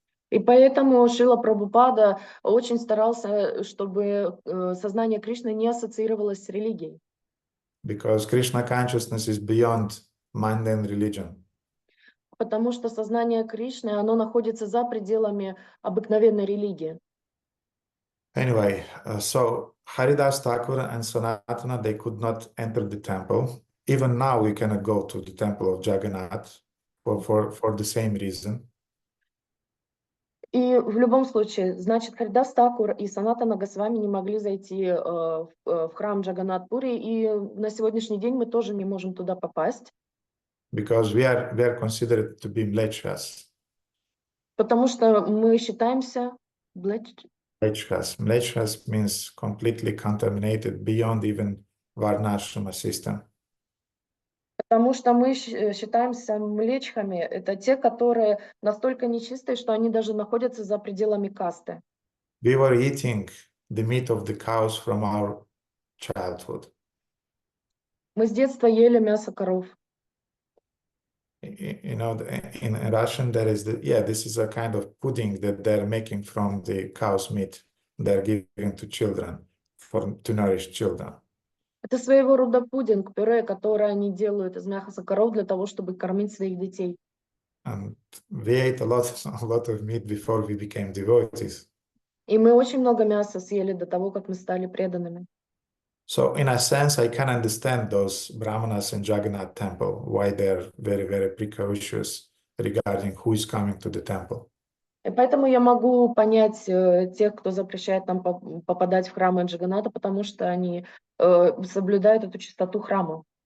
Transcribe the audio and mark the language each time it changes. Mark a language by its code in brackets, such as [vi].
[ru] И поэтому Шрила Прабхупада очень старался, чтобы сознание Кришны не ассоциировалось с религией. [en] Because Krishna consciousness is beyond mundane religion. [ru] Потому что сознание Кришны, оно находится за пределами обыкновенной религии. [en] Anyway, so Haridas Thakur and Sanatana, they could not enter the temple. Even now, we cannot go to the temple of Jagannath for the same reason. [ru] И в любом случае, значит, Харидас Такур и Санатана Госвами не могли зайти в храм Джаганнат-Пури, и на сегодняшний день мы тоже не можем туда попасть. [en] Because we are considered to be mlechas. [ru] Потому что мы считаемся [en] Mlechas. Mlechas means completely contaminated beyond even Varnashrama system. [ru] Потому что мы считаемся млечхами. Это те, которые настолько нечистые, что они даже находятся за пределами касты. [en] We were eating the meat of the cows from our childhood. [ru] Мы с детства ели мясо коров. [en] In Russian, there is this is a kind of pudding that they're making from the cow's meat. They're giving to children to nourish children. [ru] Это своего рода пудинг, пюре, которое они делают из мяса коров для того, чтобы кормить своих детей. [en] And we ate a lot of meat before we became devotees. [ru] И мы очень много мяса съели до того, как мы стали преданными. [en] So in a sense, I can understand those Brahmanas in Jagannath temple, why they're very, very precautious regarding who is coming to the temple. [ru] И поэтому я могу понять тех, кто запрещает нам попадать в храмы Джаганната, потому что они соблюдают эту чистоту храма.